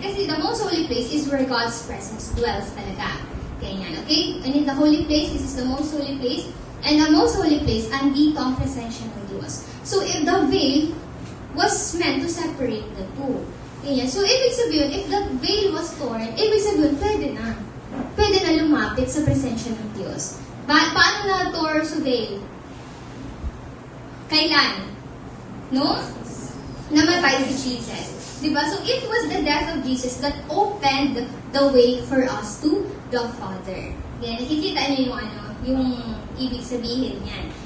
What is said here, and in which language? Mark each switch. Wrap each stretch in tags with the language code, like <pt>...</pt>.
<en>Kasi the most holy place is where God's presence dwells talaga. Ganyan. Okay? And in the holy place, this is the most holy place. And the most holy place,</en> <tl>andito ang presensya ng Diyos.</tl> <en>So, if the veil was meant to separate the two. Ganyan.</en> <tl>So, ibig sabihin,</tl> <en>if the veil was torn,</en> <tl>ibig sabihin, pwede na. Pwede na lumapit sa presensya ng Diyos. Paano na-tore sa veil? Kailan? No? Namatay si Jesus. Diba?</tl> <en>So, it was the death of Jesus that opened the way for us to the Father.</en> <tl>Ganyan. Nakikita niyo yung ibig sabihin niyan.</tl>